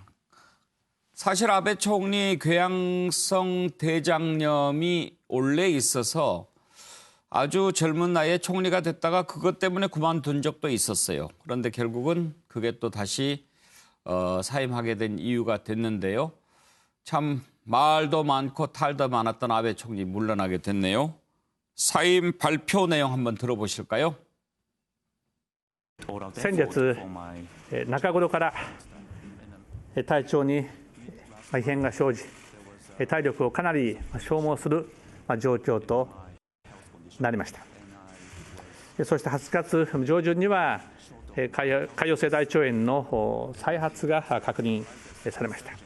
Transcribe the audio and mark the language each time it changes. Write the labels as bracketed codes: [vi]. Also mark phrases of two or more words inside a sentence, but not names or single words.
[ko] 사실 아베 총리 궤양성 대장염이 원래 있어서 아주 젊은 나이에 총리가 됐다가 그것 때문에 그만둔 적도 있었어요. 그런데 결국은 그게 또 다시 사임하게 된 이유가 됐는데요. 참 말도 많고 탈도 많았던 아베 총리 물러나게 됐네요. 사임 발표 내용 한번 들어보실까요? [ja] 先月中頃から体調に異変が生じ、体力をかなり消耗する状況となりました。そして8月上旬には潰瘍性大腸炎の再発が確認されました。